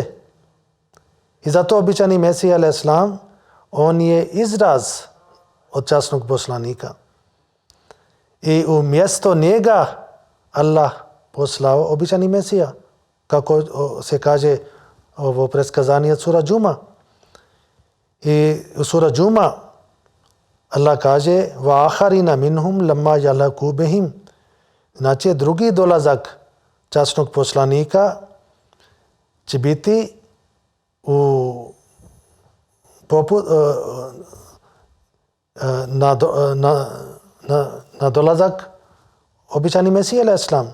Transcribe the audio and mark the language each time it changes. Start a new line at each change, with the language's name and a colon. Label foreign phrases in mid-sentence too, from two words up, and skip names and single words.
Bosnian: I zato običani Mesija a.s. on je izraz od časnog poslanika. I umjesto njega Allah poslao običani Mesija, kako se kaže ovo predskazanje sura Džuma. I u sura Džuma Allah kaže
Arabic: وآخرين منهم لما يلحقوا بهم,
Bosnian: znači drugi dolazak časnog poslanika će biti na dolazak običani Mesija
Arabic: عليه السلام.